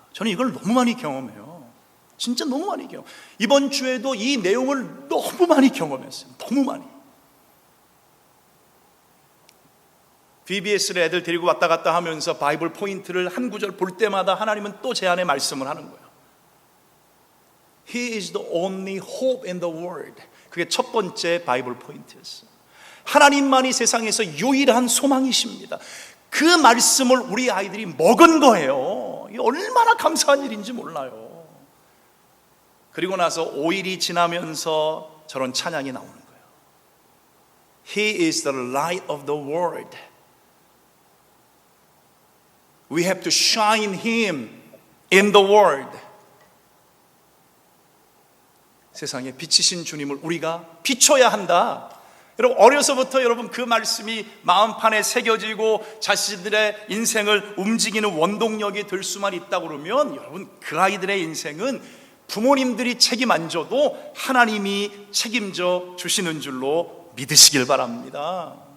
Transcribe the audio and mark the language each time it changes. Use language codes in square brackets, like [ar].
[ko] 저는 이걸 너무 많이 경험해요. 진짜 너무 많이 경험. 이번 주에도 이 내용을 너무 많이 경험했어요. 너무 많이. VBS를 애들 데리고 왔다 갔다 하면서 바이블 포인트를 한 구절 볼 때마다 하나님은 또 제 안에 말씀을 하는 거예요. [en] He is the only hope in the world. [ko] 그게 첫 번째 바이블 포인트였어요. 하나님만이 세상에서 유일한 소망이십니다. 그 말씀을 우리 아이들이 먹은 거예요. 이게 얼마나 감사한 일인지 몰라요. 그리고 나서 5일이 지나면서 저런 찬양이 나오는 거예요. [en] He is the light of the world. We have to shine Him in the world. [ko] 세상에 빛이신 주님을 우리가 비춰야 한다. 여러분, 어려서부터 여러분 그 말씀이 마음판에 새겨지고 자신들의 인생을 움직이는 원동력이 될 수만 있다고 그러면 여러분 그 아이들의 인생은 부모님들이 책임 안 져도 하나님이 책임져 주시는 줄로 믿으시길 바랍니다.